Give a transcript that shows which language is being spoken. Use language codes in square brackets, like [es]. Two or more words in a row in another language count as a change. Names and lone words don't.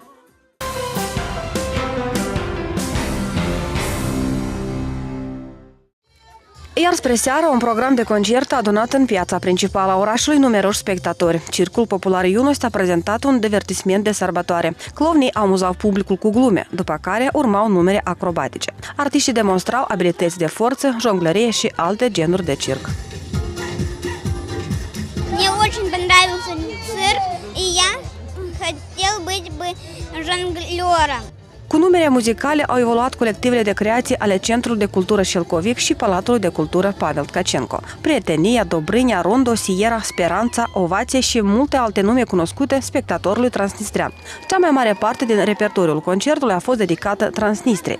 [ro] Iar spre seară, un program de concert a adunat în piața principală a orașului numeroși spectatori. Circul Popular Iunost a prezentat un divertisment de sărbătoare. Clovnii amuzau publicul cu glume, după care urmau numere acrobatice. Artiștii demonstrau abilități de forță, jonglărie și alte genuri de circ. [ru] Мне очень понравился цирк, и я хотел быть бы жонглером. [ro] Cu numere muzicale au evoluat colectivele de creație ale Centrului de Cultură Șilcovic și Palatului de Cultură Pavel Tkacenco. Prietenia, Dobrânia, Rondo, Sierra, Speranța, Ovație și multe alte nume cunoscute spectatorului transnistrean. Cea mai mare parte din repertoriul concertului a fost dedicată Transnistriei.